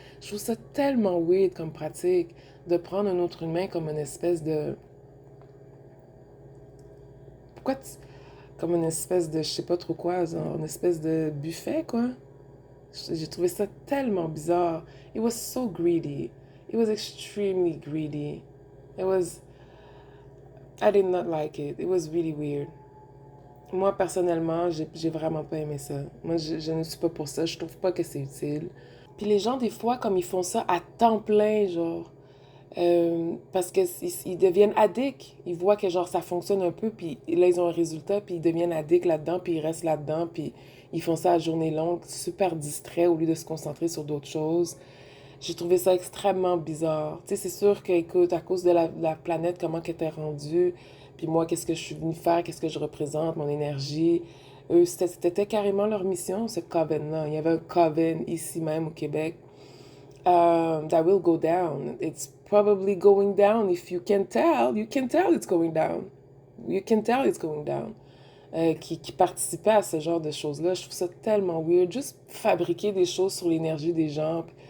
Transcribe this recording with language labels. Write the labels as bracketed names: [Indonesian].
[French] Je trouve ça tellement weird comme pratique de prendre un autre humain comme une espèce de... Pourquoi tu... Comme une espèce de, je sais pas trop quoi, genre une espèce de buffet, quoi. J'ai trouvé ça tellement bizarre. [English] It was so greedy. It was extremely greedy. It was... I did not like it. It was really weird. [French] Moi, personnellement, j'ai vraiment pas aimé ça. Moi, je ne suis pas pour ça. Je trouve pas que c'est utile. Puis les gens, des fois, comme ils font ça à temps plein, genre, parce que ils deviennent addicts. Ils voient que genre ça fonctionne un peu, puis là ils ont un résultat, puis ils deviennent addicts là-dedans, puis ils restent là-dedans, puis ils font ça à journée longue, super distraits au lieu de se concentrer sur d'autres choses. J'ai trouvé ça extrêmement bizarre. Tu sais, c'est sûr que, écoute, à cause de la planète, comment qu'elle était rendue, puis moi, qu'est-ce que je suis venue faire, qu'est-ce que je représente, mon énergie, eux, c'était carrément leur mission, ce coven-là. Il y avait un coven ici même au Québec [English] that will go down. It's probably going down. If you can tell, you can tell it's going down. You can tell it's going down. [French] Qui participait à ce genre de choses-là. Je trouve ça tellement weird. Juste fabriquer des choses sur l'énergie des gens.